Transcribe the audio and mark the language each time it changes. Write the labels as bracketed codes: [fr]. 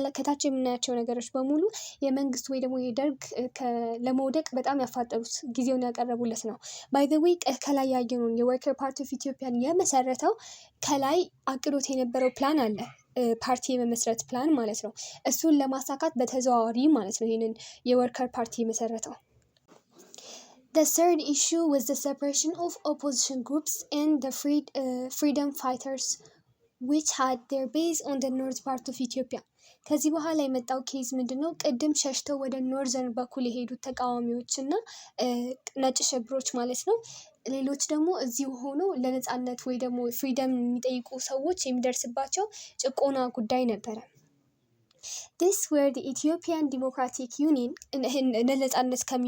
[am] ከታች የምናያቸው ነገሮች በሙሉ የመንግስት ወይ ደግሞ የደርግ ለመውደቅ በጣም ያፋጠሩት ጊዜውን ያቀረቡለት ነው። [en] ባይ ዘ ዌይ [am] ከላይ ያየነውን የወርከር ፓርቲ ኦፍ ኢትዮጵያን የመሰረተው ከላይ አቅዶት የነበረው ፕላን አለ፣ ፓርቲ የመመስረት ፕላን ማለት ነው። እሱን ለማሳካት በተዘዋዋሪ ማለት ነው ይህንን የወርከር ፓርቲ የመሰረተው። [en] The third issue was the separation of opposition groups and the freedom fighters which had their base on the north part of Ethiopia. [am] ከዚህ በኋላ የመጣው ኬዝ ምንድነው? ቅድም ሸሽተው ወደ ኖርዘርን በኩል የሄዱት ተቃዋሚዎች እና ነጭ ሸብሮች ማለት ነው። ሌሎች ደግሞ እዚሁ ሆኖ ለነጻነት ወይ ደግሞ ፍሪደም የሚጠይቁ ሰዎች የሚደርስባቸው ጭቆና ጉዳይ ነበረ። [en] This were the Ethiopian Democratic Union [am] ለነጻነት